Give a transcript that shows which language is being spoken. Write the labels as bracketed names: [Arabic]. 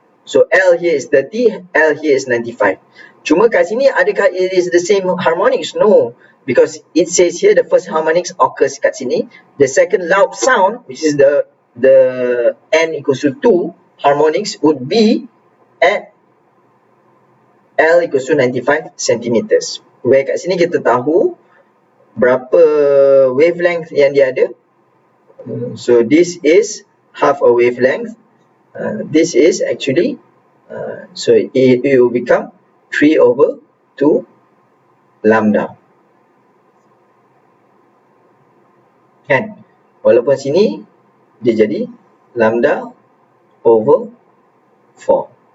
[English] So L here is 30, L here is 95. [Malay] Cuma kat sini adakah [English] it is the same harmonics? No, because it says here the first harmonics occurs [Malay] kat sini. [English] The second loud sound, which is the n equals to 2 harmonics, would be at L equals to 95 centimeters. Where [Malay] kat sini kita tahu berapa wavelength yang dia ada. [English] So this is half a wavelength. This is actually So it will become 3/2 lambda. [Malay] Kan? Walaupun sini dia jadi lambda over 4.